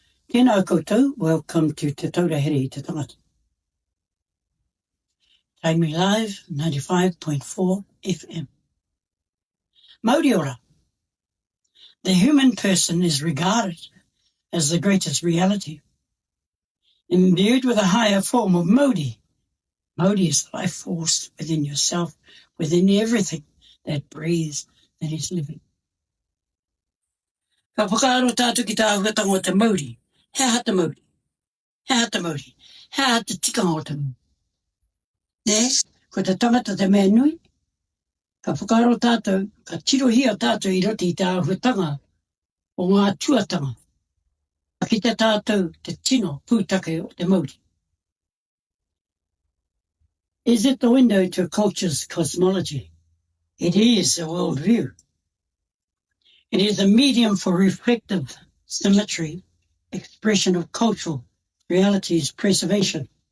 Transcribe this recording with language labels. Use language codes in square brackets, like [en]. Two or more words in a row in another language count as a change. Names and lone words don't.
[mi] Tēnā koutou, [en] welcome to Te Taura Here Te Tangata. Tainui Live, 95.4 FM. [mi] Mauri ora. [en] The human person is regarded as the greatest reality. Imbued with a higher form of Mauri. Mauri is the life force within yourself, within everything that breathes, that is living. [mi] Ka whakaaro tātou ki tā huatanga o te Mauri. He hata Mauri. He hata Mauri. He hata tikanga o te Mauri. Ne, ko te tangata te mea nui, ka whakaaro tātou, ka tirohia tātou I roti I tā huatanga o ngā tuatanga. Ka ki te tātou te tino pūtake o te Māori. [en] Is it the window to a culture's cosmology? It is a worldview. It is a medium for reflective symmetry, expression of cultural realities, preservation.